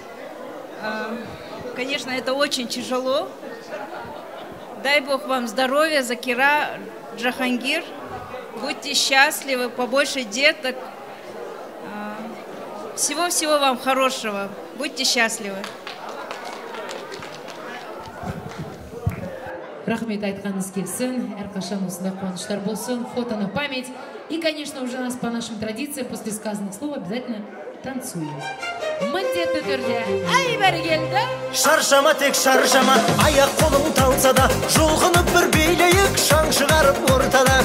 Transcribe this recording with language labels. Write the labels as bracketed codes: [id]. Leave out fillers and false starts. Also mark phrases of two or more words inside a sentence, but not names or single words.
[ru] Конечно, это очень тяжело. Дай Бог вам здоровья, Закира, Джахангир. Будьте счастливы, побольше деток. Всего-всего вам хорошего. Будьте счастливы. [kk] Рахмет айтқаныңыз келсін, әрқашан осындай қуаныштар болсын, [ru] фото на память. И, конечно, уже нас по нашим традициям после сказанных слов обязательно танцуем. [kk] Міндетті түрде, ай бәрі келді. Шаршама тек шаршама, аяқ қолың талса да, жұлқынып бір билейік, шаң шығарып ортада.